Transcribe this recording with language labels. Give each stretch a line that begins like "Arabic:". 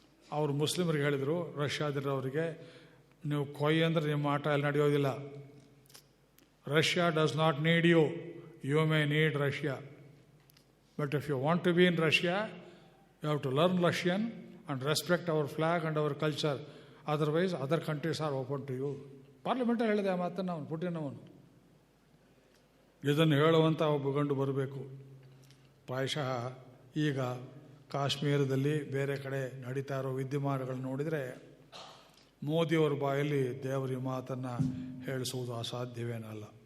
Kannada: ಅವರು ಮುಸ್ಲಿಮರಿಗೆ ಹೇಳಿದರು, ರಷ್ಯಾದವರಿಗೆ, ನೀವು ಕೊಯ್ ಅಂದರೆ ನಿಮ್ಮ ಆಟ ಅಲ್ಲಿ ನಡೆಯೋದಿಲ್ಲ.
English: Russia does not need you. You may need Russia. But if you want to be in Russia, you have to learn Russian and respect our flag and our culture. Otherwise, other countries are open to you.
Kannada: ಪಾರ್ಲಿಮೆಂಟಲ್ಲಿ ಹೇಳಿದೆ ಆ ಮಾತನ್ನು ಅವನು, Putin ಅವನು. ಇದನ್ನು ಹೇಳುವಂಥ ಒಬ್ಬ ಗಂಡು ಬರಬೇಕು. ಪ್ರಾಯಶಃ ಈಗ ಕಾಶ್ಮೀರದಲ್ಲಿ ಬೇರೆ ಕಡೆ ನಡೀತಾ ಇರೋ ವಿದ್ಯಮಾನಗಳನ್ನು ನೋಡಿದರೆ ಮೋದಿಯವರ ಬಾಯಲ್ಲಿ ದೇವರ ಮಾತನ್ನು ಹೇಳಿಸುವುದು ಅಸಾಧ್ಯವೇನಲ್ಲ.